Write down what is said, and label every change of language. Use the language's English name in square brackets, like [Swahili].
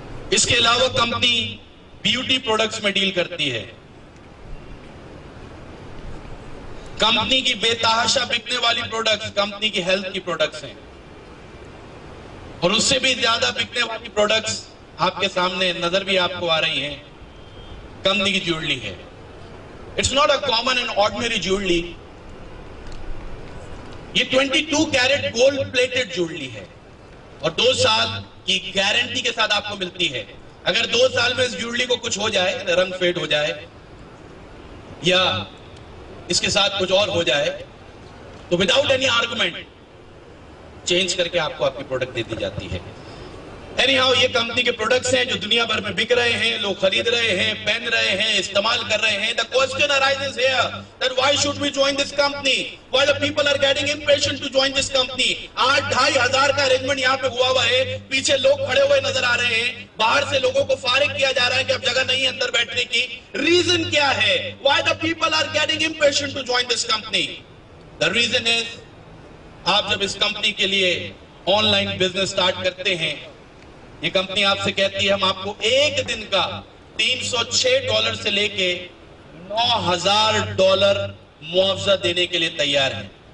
[Urdu] اس کے علاوہ company beauty products میں ڈیل کرتی ہے. کمپنی کی بے تحاشا بکنے والی پروڈکٹس کمپنی کی ہیلتھ کی پروڈکٹس ہیں, اور اس سے بھی زیادہ بکنے والی پروڈکٹس آپ کے سامنے نظر بھی آپ کو آ رہی ہیں. کمپنی کی جیولری ہے. [English] It's not a common and ordinary jewelry. [Urdu] یہ 22 کیرٹ گولڈ پلیٹڈ جیولری ہے اور 2 سال کی گارنٹی کے ساتھ آپ کو ملتی ہے. اگر 2 سال میں اس جیولری کو کچھ ہو جائے, رنگ فیڈ ہو جائے یا اس کے ساتھ کچھ اور ہو جائے, تو [English] without any argument [Urdu] چینج کر کے آپ کو آپ کی پروڈکٹ دے دی جاتی ہے. اینی ہاؤ, یہ کمپنی کے پروڈکٹس ہیں جو دنیا بھر میں بک رہے ہیں, لوگ خرید رہے ہیں, پہن رہے ہیں, استعمال کر رہے ہیں. [English] The question arises here that why should we join this company? Why the people are getting impatient to join this company? [Urdu] 8,500 کا ارینجمنٹ یہاں پہ ہوا ہے, پیچھے لوگ کھڑے ہوئے نظر آ رہے ہیں, باہر سے لوگوں کو فارغ کیا جا رہا ہے کہ اب جگہ نہیں اندر بیٹھنے کی. ریزن کیا ہے؟ [English] Why the people are getting impatient to join this company? The reason is, [Urdu] آپ جب اس کمپنی کے لیے آن لائن بزنس سٹارٹ کرتے ہیں, یہ کمپنی آپ سے کہتی ہے ہم آپ کو ایک دن کا $306 سے لے کے $9,000 معاوضہ دینے کے لیے تیار ہیں.